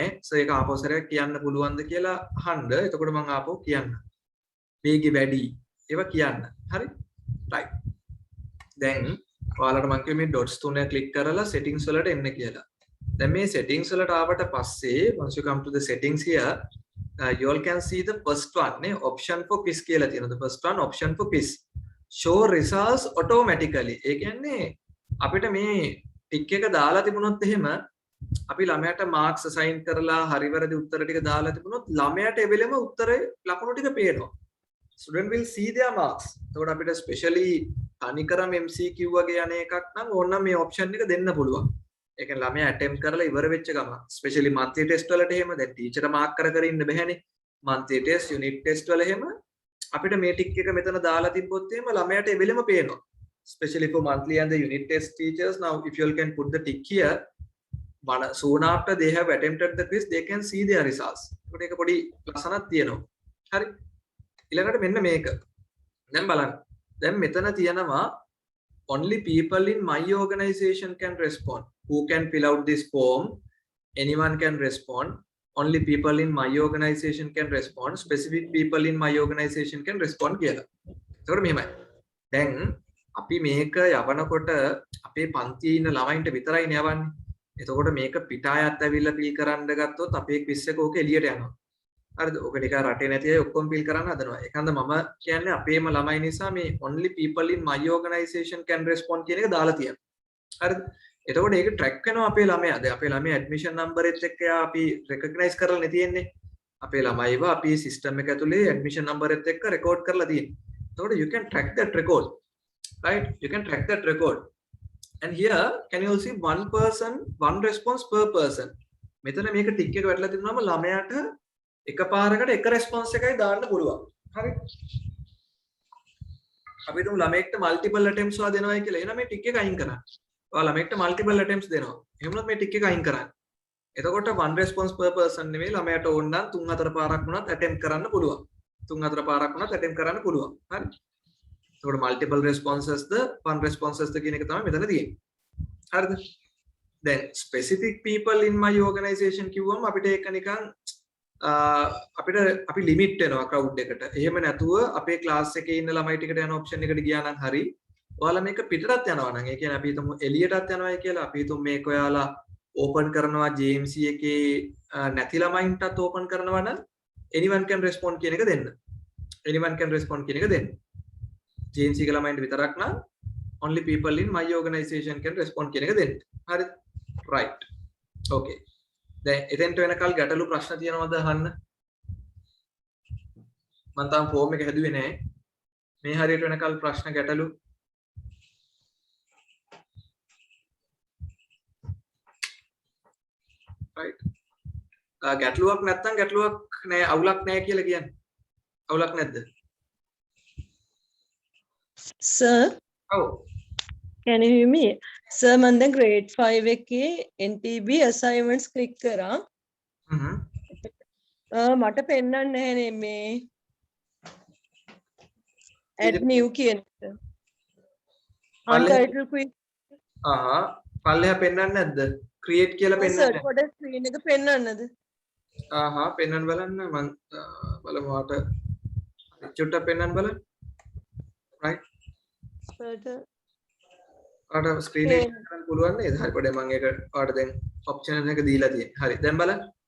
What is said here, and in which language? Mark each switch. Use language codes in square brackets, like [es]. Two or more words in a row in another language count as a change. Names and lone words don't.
[si] සෝ ඒක ආපස්සට කියන්න පුළුවන්ද කියලා අහන්න. එතකොට මම ආපහු කියන්න. වේගෙ වැඩි ඒවා කියන්න. හරි? right. දැන් ඔයාලට මම කිව්වේ මේ dots තුන ක්ලික් කරලා settings වලට එන්න කියලා. දැන් මේ settings වලට ආවට පස්සේ [en] once you come to the settings here, you all can see the first one නේ option for quiz [si] කියලා තියෙනවා. [en] The first one option for quiz. Show results automatically. [si] ඒ කියන්නේ අපිට මේ ටික් එක දාලා තිබුණොත් එහෙම අපි ළමයාට [en] marks assign [si] කරලා හරි වැරදි උත්තර ටික දාලා තිබුණොත් ළමයාට ඒ වෙලෙම උත්තරේ ලකුණු ටික පේනවා. [en] Student will see their marks. [si] එතකොට අපිට specially තනිකරම MCQ වගේ යන එකක් නම් ඕනනම් මේ option එක දෙන්න පුළුවන්. ඒ කියන්නේ ළමයා attempt කරලා ඉවර වෙච්ච ගමන් [en] specially monthly test [si] වලට එහෙම දැන් [en] teacher mark [si] කර කර ඉන්න බෑනේ. [en] monthly test, unit test [si] වල එහෙම අපිට මේ ටික එක මෙතන දාලා තිබ්බොත් එහෙම ළමයාට ඒ වෙලෙම පේනවා. [en] Especially for monthly and the unit test teachers, now if you all can put the tick here, soon after they have attempted the quiz, they can see their results. [si] ඒකට ඒක පොඩි ලස්සනක් තියෙනවා. හරි. ඊළඟට මෙන්න මේක. දැන් බලන්න. දැන් මෙතන තියෙනවා [en] only people in my organization can respond. Who can fill out this form? Anyone can respond. Only people in my organization can respond. Specific people in my organization can respond කියලා. [si] ඒකට මෙහෙමයි. දැන් අපි මේක යවනකොට අපේ පන්තියේ ඉන්න ළමයින්ට විතරයි යවන්නේ. එතකොට මේක පිටායත් ඇවිල්ලා ෆිල් කරන්න ගත්තොත් අපේ ක්විස් එක ඕක එළියට යනවා. හරිද? ඕක ටික රටේ නැති අය ඔක්කොම ෆිල් කරන්න හදනවා. ඒකන්ද මම කියන්නේ අපේම ළමයි නිසා මේ [en] only people in my organization can respond [si] කියන එක දාලා තියෙනවා. හරිද? එතකොට ඒක ට්‍රැක් වෙනවා අපේ ළමයා. දැන් අපේ ළමයා [en] admission number [si] එකත් එක්ක අපි රෙකග්නයිස් කරලා නේ තියෙන්නේ. අපේ ළමයිව අපි සිස්ටම් එක ඇතුලේ [en] admission number [si] එකත් එක්ක රෙකෝඩ් කරලා තියෙන්නේ. [en] එතකොට you can track that record. Right? You can track that record. And here can you see one person, one response per person. [si] මෙතන මේක ටික් එක වැටලා තිබුණාම ළමයාට එකපාරකට එක response එකයි දාන්න පුළුවන්. හරි? අපි තුමු ළමයෙක්ට [en] multiple attempts [si] වා දෙනවයි කියලා. එහෙනම් මේ ටික් එක අයින් කරන්න. ඔයාලා ළමයෙක්ට [en] multiple attempts [si] දෙනවා. එහෙම නැත්නම් මේ ටික් එක අයින් කරන්න. එතකොට [en] one response per person [si] නෙමෙයි ළමයාට ඕන නම් 3-4 පාරක් වුණත් attempt කරන්න පුළුවන්. 3-4 පාරක් වුණත් attempt කරන්න පුළුවන්. හරි? එතකොට [en] multiple responses [si] ද [en] one responses [si] ද කියන එක තමයි මෙතන තියෙන්නේ. හරිද? දැන් [en] specific people in my organization [si] කිව්වම අපිට ඒක නිකන් අපි limit වෙනවා crowd එකට. එහෙම නැතුව අපේ class එකේ ඉන්න ළමයි ටිකට යන option එකට ගියා නම් හරි. ඔයාලා මේක පිටටත් යනවා නම් ඒ කියන්නේ අපි හිතමු එළියටත් යනවායි කියලා අපි හිතමු මේක ඔයාලා ඕපන් කරනවා JMC එකේ නැති ළමයින්ටත් ඕපන් කරනවා නම් [en] anyone can respond [si] කියන එක දෙන්න. [en] anyone can respond [si] කියන එක දෙන්න. JMC එක ළමයින්ට විතරක් නම් [en] only people in my organization can respond [si] කියන එක දෙන්න. හරි. [en] right. okay. [si] දැන් එතෙන්ට වෙනකල් ගැටලු ප්‍රශ්න තියෙනවද අහන්න? මම තාම ෆෝම් එක හැදුවේ නැහැ. මේ හරියට වෙනකල් ප්‍රශ්න ගැටලු right. ගැටලුවක් නැත්නම් ගැටලුවක් නැහැ අවුලක් නැහැ කියලා කියන්නේ. අවුලක් නැද්ද? [en] Sir, [si] ඔව්. [en] can you hear me? Sir, [si] මම දැන් grade 5 එකේ NTB [en] assignments click [si] කරා. මට පෙන්නන්නේ නැහැ මේ [en] add new [si] කියන එක. [en] untitled quiz. [si] පල්ලෙහා පෙන්නන්නේ නැද්ද? create කියලා පෙන්නන්නේ නැහැ. පොඩ screen එක පෙන්නන්නද? පෙන්නන්න බලන්න මම බලමු වාට චුට්ටක් පෙන්නන්න බලන්න. right. ආට ස්ක්‍රීන් එක කරන්න පුළුවන් නේද? හරි පොඩ්ඩක් මම ඒක ඔයාලට දැන් ඔප්ෂන් එක දීලා තියෙනවා. හරි. දැන් බලන්න.